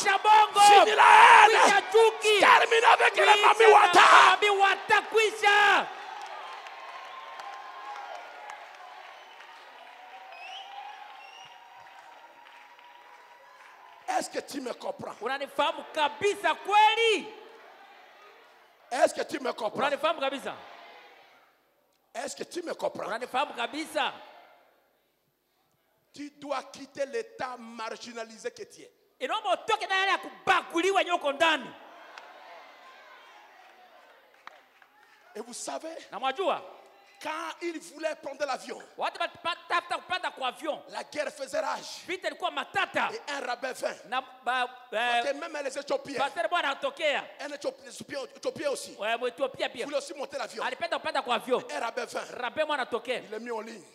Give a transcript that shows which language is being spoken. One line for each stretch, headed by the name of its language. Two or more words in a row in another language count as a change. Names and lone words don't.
French: Fini la haine. Termine avec les Mami Wata. Est-ce que tu me comprends?
Swahili: Unanifahamu kabisa kweli?
French: Est-ce que tu me comprends?
Swahili: Unanifahamu kabisa?
French: Est-ce que tu me comprends?
Swahili: Unanifahamu kabisa?
French: Tu dois quitter l'état marginalisé que tu es.
Swahili: Inaomba utoke na yale ya kubaguliwa nyoko ndani.
French: Et vous savez,
Swahili: na mwajua,
French: quand il voulait prendre l'avion, la guerre faisait rage. Et un rabbin vint. Parce que même les Éthiopiens, un Éthiopien aussi, voulait aussi monter l'avion. Un rabbin vint. Il l'a mis en ligne.